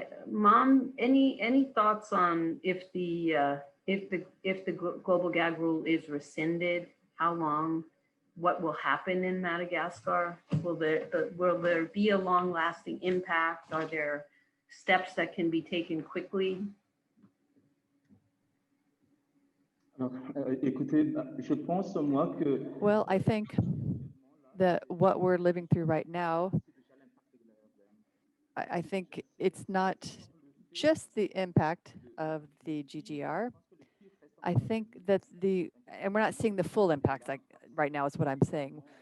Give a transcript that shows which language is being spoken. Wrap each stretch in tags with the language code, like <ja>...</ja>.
<en>Mom, any thoughts on if the Global Gag Rule is rescinded, how long, what will happen in Madagascar? Will there be a long-lasting impact? Are there steps that can be taken quickly?</en> <fr>Alors, écoutez, je pense moi que.</fr> <en>Well, I think that what we're living through right now, I think it's not just the impact of the GGR. I think that and we're not seeing the full impact right now is what I'm saying.</en>